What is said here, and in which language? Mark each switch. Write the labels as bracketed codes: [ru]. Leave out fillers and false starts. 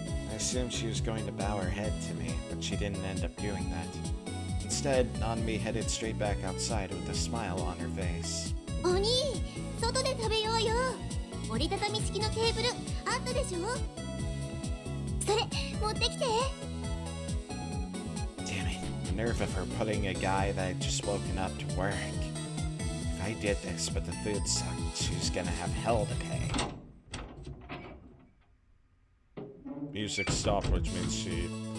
[en] I assumed she was going to bow her head to me, but she didn't end up doing that. Instead, Nanami headed straight back outside with a smile on her face. [ja] お兄、外で食べようよ。折りたたみ式のテーブルあったでしょ。それ持ってきて。 [en] Damn it, the nerve of her putting a guy that had just woken up to work. If I did this but the food sucked, she was gonna have hell to pay. Music stopped, which means she...